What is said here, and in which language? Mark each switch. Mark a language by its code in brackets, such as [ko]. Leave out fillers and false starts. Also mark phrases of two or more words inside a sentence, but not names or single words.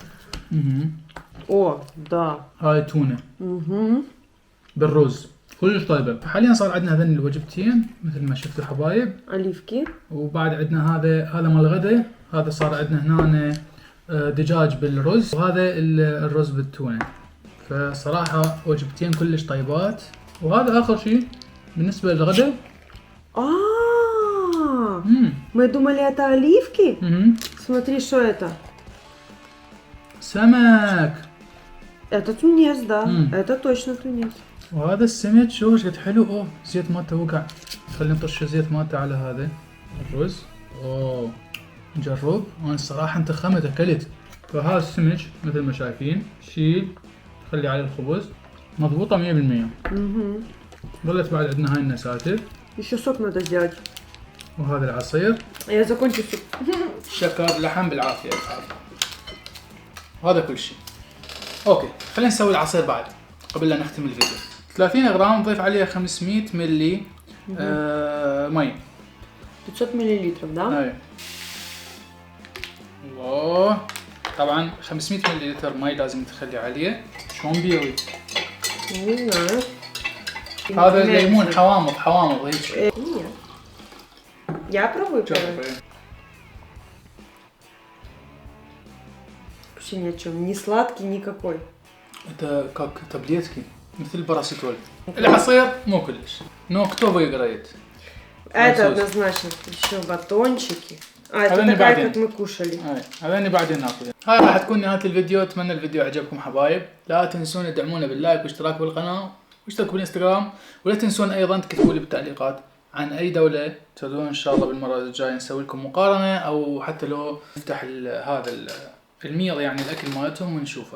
[ru] О, да. [ar] هاي تونة. بالرز. كلش طيبة. حاليا صار عندنا هذين الوجبتين مثل ما شفتوا حبايب. [ru] Оливки. [ar] وبعد عندنا هذا مال الغدا. هذا صار عندنا هنا دجاج بالرز، وهذا الرز بالتونة. فصراحة وجبتين كلش طيبات. وهذا آخر شيء بالنسبة للغدا. [ru] Мы думали, это оливки? Смотри, что это. [ar] سمك. [ru] Это тунец, да. Это точно тунец. [ar] وهذا السمك شوف ايش قد حلو. اوه زيت مالته وقع. خلينا نطش زيت مالته على هذا الرز. اوه نجرب. انا الصراحة انتخمت اكلت. فهذا السمك مثل ما شايفين شيل خلي عليه الخبز مضبوطة 100%. ظلت بعد عندنا هاي النساتر. [ru] Еще сок надо сделать. [ar] وهذا العصير. [ru] Я закончу суп. [ar] شكر لحم بالعافية. وهذا كل شيء. اوكي خلينا نسوي العصير بعد قبل لا نختم الفيديو. 30 غرام نضيف عليها 500 ملي مي. [ru] 500 миллилитров, да? [ar] اي. الله. طبعا 500 ملل مي لازم تخلي عليه. شلون بيوي؟ [ru] Не знаю. [ar] هذا الليمون حوامض هيك. [ru] Нет. Я пробую. Вообще ни о чем. Не сладкий никакой. Это как таблетки [ar] مثل الباراسيتول. العصير مو كلش. [ru] Но кто выиграет? Это однозначно. Еще батончики. это такая, как мы кушали. [ar] هذا بعدين ناكل. هاي راح تكون نهاية الفيديو. اتمنى الفيديو عجبكم حبايب. لا تنسون تدعمونا باللايك واشتراك بالقناة واشتركوا بالانستغرام. ولا تنسون ايضا تكتبوا لي بالتعليقات عن اي دولة تريدون ان شاء الله بالمرة الجاية نسوي لكم مقارنة، او حتى لو نفتح هذا الميل يعني الاكل مالتهم ونشوفه.